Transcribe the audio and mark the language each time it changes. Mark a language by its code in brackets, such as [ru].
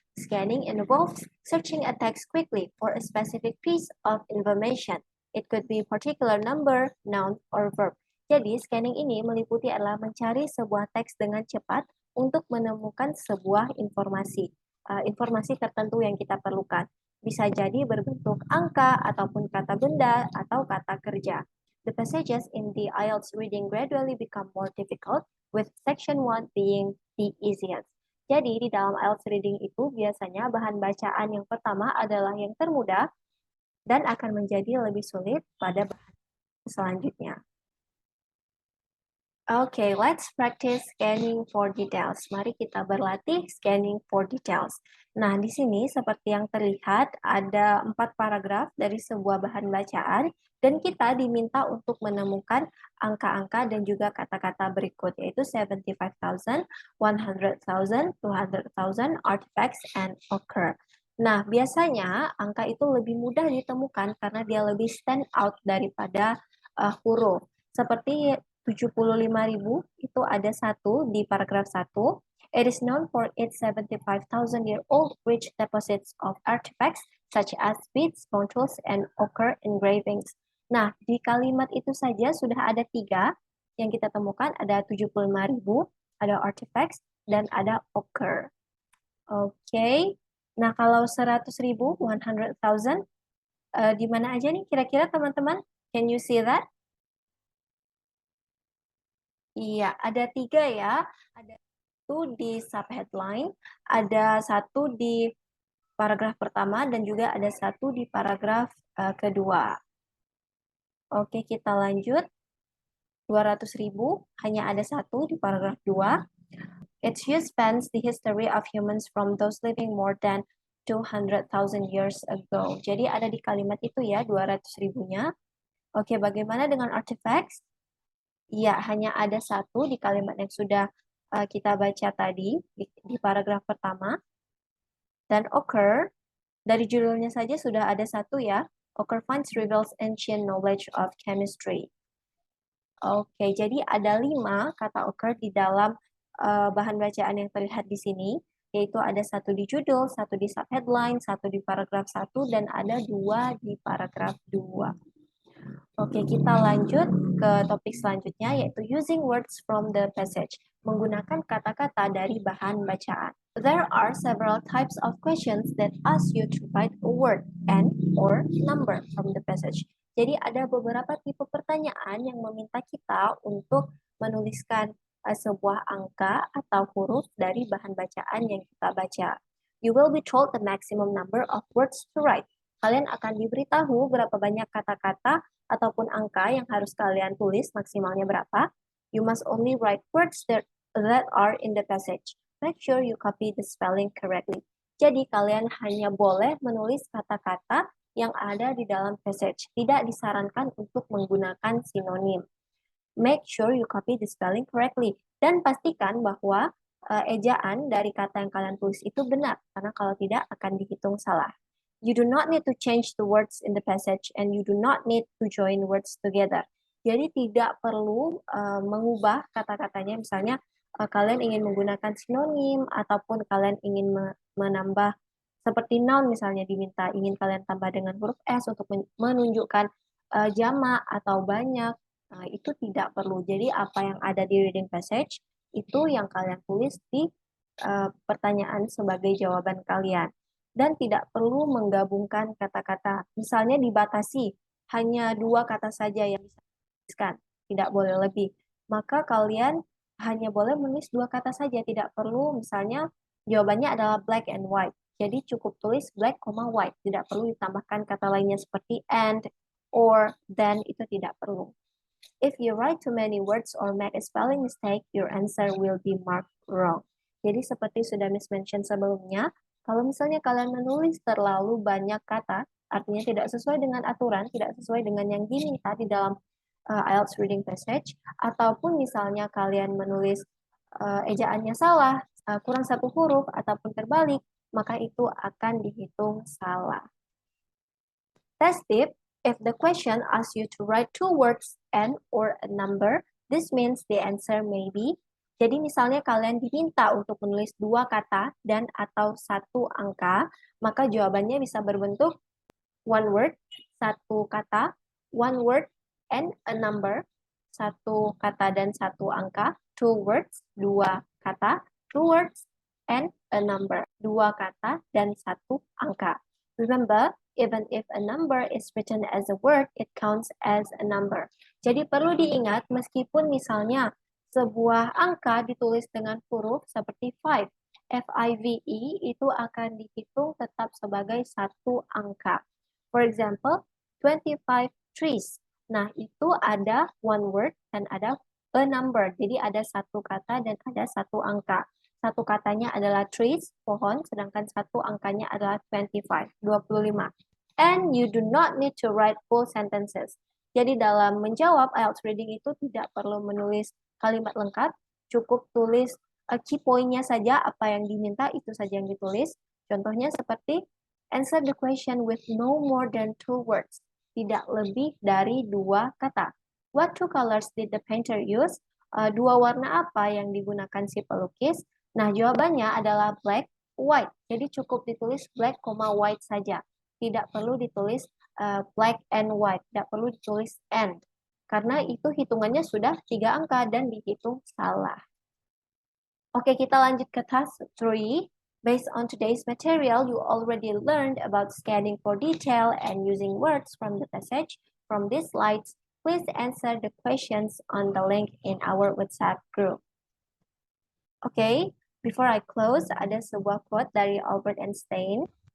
[en] Scanning involves searching a text quickly for a specific piece of information. It could be particular number, noun, or verb. [id] Jadi, scanning ini meliputi adalah mencari sebuah teks dengan cepat untuk menemukan sebuah informasi. Informasi tertentu yang kita perlukan. Bisa jadi berbentuk angka, ataupun kata benda, atau kata kerja. [en] The passages in the IELTS reading gradually become more difficult, with section 1 being the easiest. [id] Jadi di dalam IELTS reading itu biasanya bahan bacaan yang pertama adalah yang termudah dan akan menjadi lebih sulit pada bahan selanjutnya. [en] Okay, let's practice scanning for details. [id] Mari kita berlatih [en] scanning for details. [id] Nah, di sini seperti yang terlihat ada 4 paragraf dari sebuah bahan bacaan dan kita diminta untuk menemukan angka-angka dan juga kata-kata berikut, yaitu 75,000, 100,000, 200,000, artifacts, and occur. Nah, biasanya angka itu lebih mudah ditemukan karena dia lebih stand out daripada huruf. Seperti 75.000 itu ada satu di paragraf 1. [en] It is known for its 75,000-year-old rich deposits of artifacts such as beads, punctuals, and ochre engravings. [id] Nah, di kalimat itu saja sudah ada 3 yang kita temukan, ada 75.000, ada artifacts, dan ada ochre. Oke. Nah, kalau 100.000, 100,000, di mana aja nih kira-kira teman-teman? [en] Can you see that? [id] Iya, ada 3 ya. Ada satu di subheadline, ada satu di paragraf pertama, dan juga ada satu di paragraf kedua. Oke, kita lanjut. 200.000, hanya ada satu di paragraf 2. [en] Its use spans the history of humans from those living more than 200,000 years ago. [id] Jadi ada di kalimat itu ya, 200.000-nya. Oke, bagaimana dengan artifacts? Iya, hanya ada satu di kalimat yang sudah kita baca tadi di paragraf pertama. Dan occur, dari judulnya saja sudah ada satu ya. [en] Occur finds reveals ancient knowledge of chemistry. [id] Oke, jadi ada 5 kata occur di dalam bahan bacaan yang terlihat di sini, yaitu ada satu di judul, satu di subheadline, satu di paragraf 1, dan ada 2 di paragraf 2. Oke, kita lanjut ke topik selanjutnya, yaitu [en] using words from the passage, [id] menggunakan kata-kata dari bahan bacaan. [en] There are several types of questions that ask you to write a word and or number from the passage. [id] Jadi ada beberapa tipe pertanyaan yang meminta kita untuk menuliskan sebuah angka atau huruf dari bahan bacaan yang kita baca. You will be told the maximum number of words to write. Kalian akan diberitahu berapa banyak kata-kata ataupun angka yang harus kalian tulis, maksimalnya berapa. [en] You must only write words that are in the passage. Make sure you copy the spelling correctly. [id] Jadi kalian hanya boleh menulis kata-kata yang ada di dalam passage. Tidak disarankan untuk menggunakan sinonim. [en] Make sure you copy the spelling correctly. [id] Dan pastikan bahwa ejaan dari kata yang kalian tulis itu benar, karena kalau tidak akan dihitung salah. [en] You do not need to change the words in the passage and you do not need to join words together. [id] Jadi tidak perlu mengubah kata-katanya. Misalnya kalian ingin menggunakan sinonim ataupun kalian ingin menambah seperti noun misalnya diminta ingin kalian tambah dengan huruf S untuk menunjukkan jamak atau banyak. Nah, itu tidak perlu. Jadi apa yang ada di reading passage itu yang kalian tulis di pertanyaan sebagai jawaban kalian. Dan tidak perlu menggabungkan kata-kata. Misalnya dibatasi, hanya 2 kata saja yang bisa dituliskan, tidak boleh lebih. Maka kalian hanya boleh menulis 2 kata saja, tidak perlu misalnya jawabannya adalah [en] black and white. [id] Jadi cukup tulis black, white, tidak perlu ditambahkan kata lainnya seperti and, [en] or then [id] itu tidak perlu. [en] If you write too many words or make a spelling mistake, your answer will be marked wrong. [id] Jadi seperti sudah Miss mention sebelumnya, kalau misalnya kalian menulis terlalu banyak kata, artinya tidak sesuai dengan aturan, tidak sesuai dengan yang diminta di dalam IELTS reading passage, ataupun misalnya kalian menulis ejaannya salah, kurang satu huruf, ataupun terbalik, maka itu akan dihitung salah. [en] Test tip, if the question asks you to write two words and or a number, this means the answer may be. [id] Jadi misalnya kalian diminta untuk menulis dua kata dan atau satu angka, maka jawabannya bisa berbentuk [en] one word, [id] satu kata, [en] one word and a number, [id] satu kata dan satu angka, [en] two words, [id] dua kata, [en] two words and a number, [id] dua kata dan satu angka. [en] Remember, even if a number is written as a word, it counts as a number. [id] Jadi perlu diingat, meskipun misalnya sebuah angka ditulis dengan huruf seperti 5, F-I-V-E, itu akan dihitung tetap sebagai satu angka. [en] For example, 25 trees. [id] Nah, itu ada [en] one word [id] dan ada [en] a number. [id] Jadi ada satu kata dan ada satu angka. Satu katanya adalah trees, pohon, sedangkan satu angkanya adalah 25, 25. [en] And you do not need to write full sentences. [id] Jadi dalam menjawab IELTS reading itu tidak perlu menulis kalimat lengkap, cukup tulis key point-nya saja, apa yang diminta itu saja yang ditulis. Contohnya seperti [en] answer the question with no more than two words, [id] tidak lebih dari dua kata. [en] What two colors did the painter use? [id] Dua warna apa yang digunakan si pelukis? Nah, jawabannya adalah black, white. Jadi cukup ditulis black, white saja. Tidak perlu ditulis [en] black and white, [id] tidak perlu ditulis and. Karena itu hitungannya sudah 3 angka dan dihitung salah. Oke, kita lanjut ke task 3. [en] Based on today's material, you already learned about scanning for detail and using words from the passage. From these slides, please answer the questions on the link in our WhatsApp group. [id] Oke, [en] before I close, [id] ada sebuah quote dari Albert Einstein.